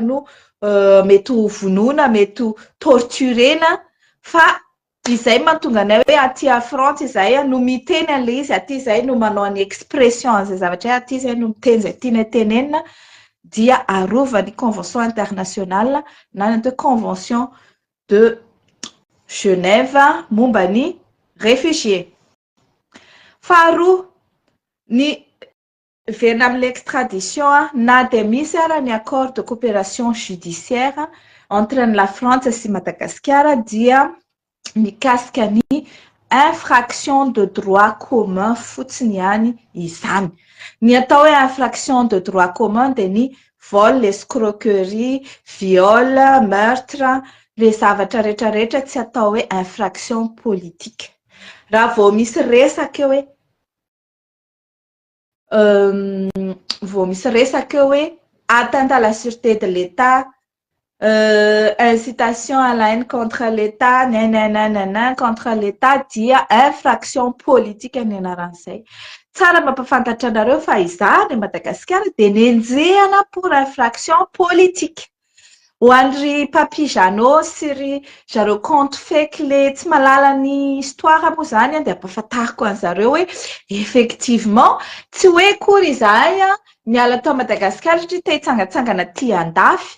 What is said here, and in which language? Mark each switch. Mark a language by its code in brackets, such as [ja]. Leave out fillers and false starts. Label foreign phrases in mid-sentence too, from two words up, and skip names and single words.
[mg] no mety ho vonoina, mety ho torturena fa izay mahatonga anay hoe aty a Frantsa izahay no miteny an'ilay izy, aty izahay no manao ny expression an'izay zavatra hoe aty izahay no miteny izay tiana tenenina dia arovan'ny [fr] convention internationale [mg] na ny atao convention de Genève momba ny réfugié. Faharoa, ny verina amin'ilay extradition na dia misy ara ny [fr] accord de coopération judiciaire entre la [mg] Frantsa sy Madagasikara dia mikasika ny [fr] infraction de droit commun [mg] fotsiny ihany izany. Ny atao hoe [fr] infraction de droit commun [mg] dia ny [fr] vol, escroquerie, viol, meurtre, [mg] le zavatra rehetrarehetra tsy atao hoe [fr] infraction politique. [mg] Raha vao misy resaka hoe [fr] atteinte à la sûreté de l'État, incitation à la haine contre l'État, contre l'État [mg] dia [fr] infraction politique [mg] ny anaran'izay. Tsara mampafantatra anareo fa izany Madagasikara dia nenjehana [fr] pour infraction politique. [mg] Ho an'ry Papy Jeannot sy ry zareo [fr] compte fake [mg] le tsy malala ny histoire moa zany dia ampahafantariko an'zareo hoe effectivement tsy hoe kory izahay miala tao Madagasikara satria te hitsangatsangana ty andafy.